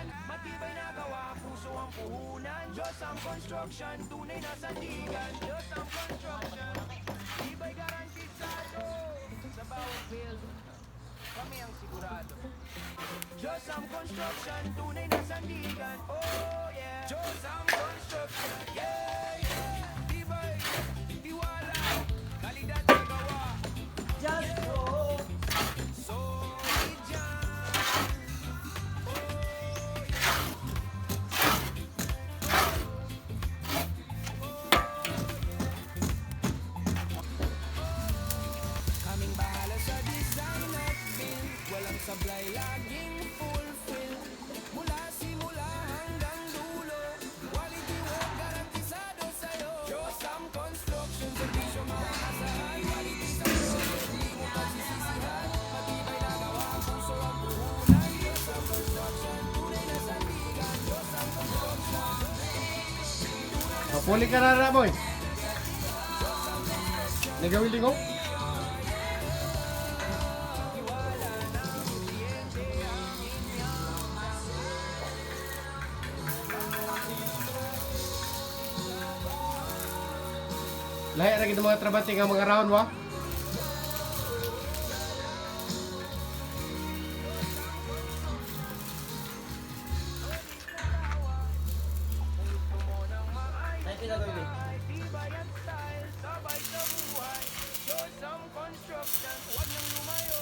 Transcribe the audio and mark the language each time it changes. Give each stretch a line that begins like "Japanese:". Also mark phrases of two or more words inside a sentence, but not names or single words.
Filipino: Matibay na gawa, puso ang puhunan. Josam Construction, tunay na sandigan. Josam Construction, tibay garantisado. Sa bawat build, kami ang sigurado. Josam Construction, tunay na sandigan.
English: Oh yeah, Josam Construction, yeah, yeah.
Filipino: Tibay, tiwala, kalidad sa gawa.
English: Just go.
Filipino: Solid yan. Kaming bahala sa design at build. Walang sablay, laging fulfill. Mula simula hanggang dulo.
English: Quality work
Filipino: garantisado sa'yo. Josam Construction, servisyo maasahan. Quality sa project, di mo pagsisisihan. Matibay na gawa, puso ang puhunan. Josam Construction, tunay na sandigan. Josam Construction.
Hiligaynon: Papuli ka na boy. Nagawili ko? Lahi ra gid mga trabante nga mga round wa.
Filipino: Tibay ang style, sabay sa buhay. Josam Construction, huwag nang lumayo.